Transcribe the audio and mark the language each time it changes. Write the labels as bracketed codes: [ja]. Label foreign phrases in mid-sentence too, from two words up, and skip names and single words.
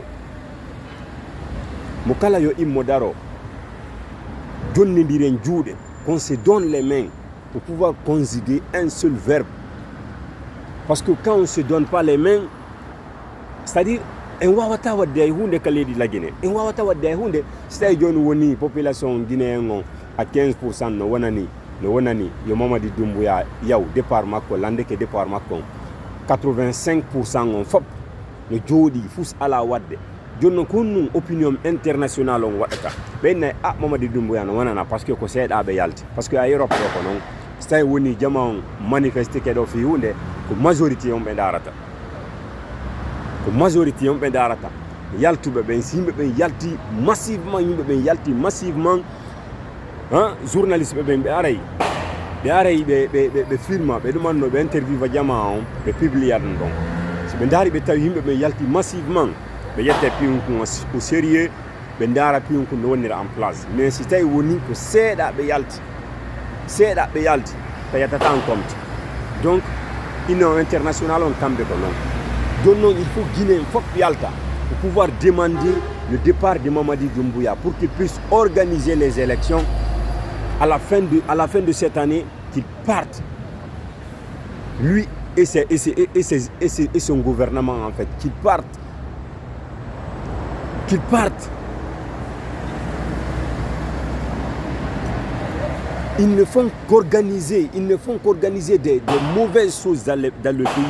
[ff] daro jonnodiren juuɗe [fr] qu'on se donne les mains pour pouvoir conjuguer un seul verbe parce que quand on se donne pas les mains c'est-à-dire [ff] en wawata wadde hay hunde ka leydi La Guinée en wawata wadde hay hunde so tawi joni woni [fr] population guinéen [ff] on à 15% no wonani yo Mamadi Doumbouya yaw départ makko landeke départ makko 85% on fop no jooɗi fus ala wadde joni noon ko honnum [fr] opinion international [ff] on waɗata ɓennayi Mamadi Doumbouya no wonana [fr] par ce que [ff] ko seeɗaɓe yalti [fr] par ce que [ff] a Europe ɗo ko noon so tawi woni jama on manifeste keɗo fi hunde ko majorité on ɓe darata yaltuɓe ɓen si yimɓe ɓen yalti massivement journaliste ɓe aray ɓe filma ɓe ɗumanno ɓe interview jama on ɓe publia ɗum ɗon so ɓe daari ɓe tawi yimɓe ɓe yalti massivement ɓe yette piwnkun [fr] au sérieux [ff] ɓe daara piwnkun no wonnira [fr] en place mais si [ff] tawi woni ko seeɗa ɓe yalti tayatata [fr] en compte donc union internationale [ff] on kamɓe ko [fr] non donc non il faut Guinée [ff] fof yalta [fr] pour pouvoir demander le départ de Mamadi Doumbouya pour qu'il puisse organiser les élections à la fin de cette année, qu'il parte, lui et son gouvernement en fait, qu'il parte. Ils ne font qu'organiser des mauvaises choses dans le pays.